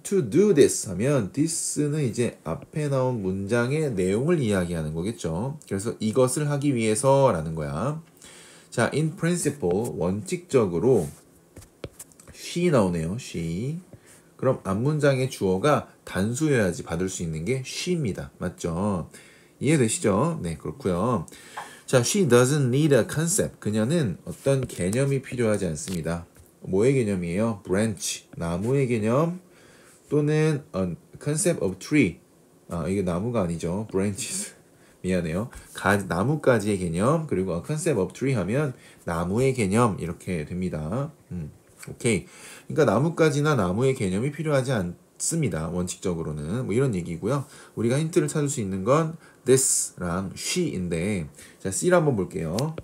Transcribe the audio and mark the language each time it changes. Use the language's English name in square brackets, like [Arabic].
[English] To do this [Korean] 하면 this는 이제 앞에 나온 문장의 내용을 이야기하는 거겠죠. 그래서 이것을 하기 위해서 라는 거야. 자, [English] in principle [Korean] 원칙적으로 [English] she [Korean] 나오네요. [English] she. [Korean] 그럼 앞문장의 주어가 단수여야지 받을 수 있는 게 she입니다. 맞죠? 이해되시죠? 네, 그렇고요. [English] 자, she doesn't need a concept. [Korean] 그녀는 어떤 개념이 필요하지 않습니다. 뭐의 개념이에요? [English] branch, [Korean] 나무의 개념 또는 [English] a concept of tree. [Korean] 이게 나무가 아니죠. branches. 미안해요. 나무까지의 개념 그리고 [English] a concept of tree [Korean] 하면 나무의 개념 이렇게 됩니다. 오케이. 그러니까 나무까지나 나무의 개념이 필요하지 않습니다. 원칙적으로는 뭐 이런 얘기고요. 우리가 힌트를 찾을 수 있는 건 this랑 she인데 자 C를 한번 볼게요.